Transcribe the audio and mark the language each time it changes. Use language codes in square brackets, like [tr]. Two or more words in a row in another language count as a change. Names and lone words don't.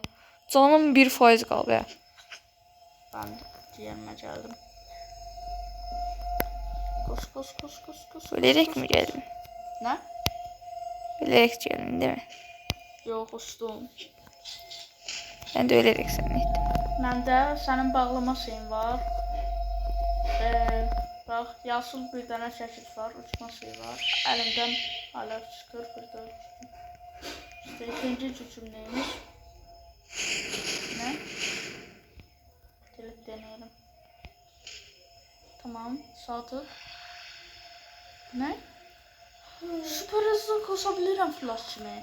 [az] Canım 1% qaldı ya. [tr] Ben diğerime geldim. Koş. Ölerek mi geldin? Ne? Ölerek geldin değil mi? Yok uçtum. Ben de ölerek zannettim. [az] Məndə sənin bağlama şeyin var. Bax, yaşıl bir dənə şəkil var, uçma şeyi var. Əlimdən hala çıxır, burada uçtum. [tr] İşte ikinci gücüm neymiş? Ne? Gelip deneyelim. Tamam, sağ tık. Ne? Süper hızlı koşabilirim flash kimi.